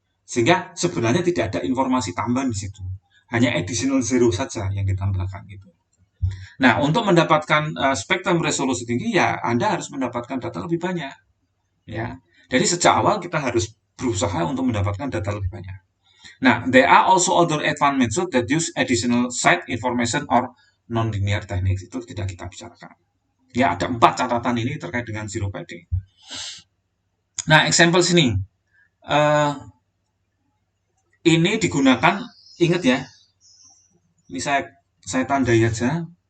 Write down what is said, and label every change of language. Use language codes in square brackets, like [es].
[id] Sehingga sebenarnya tidak ada informasi tambahan di situ. Hanya [en] additional zero [id] saja yang ditambahkan gitu. Nah, untuk mendapatkan spektrum resolusi tinggi ya Anda harus mendapatkan data lebih banyak. Ya. Jadi sejak awal kita harus berusaha untuk mendapatkan data lebih banyak. Nah, [en] there are also other advanced methods that use additional site information or non-linear techniques. [id] Itu tidak kita bicarakan. Ya, ada 4 catatan ini terkait dengan zero padding. Nah, example sini. Uh, ini digunakan, ingat ya, ini saya tandai aja.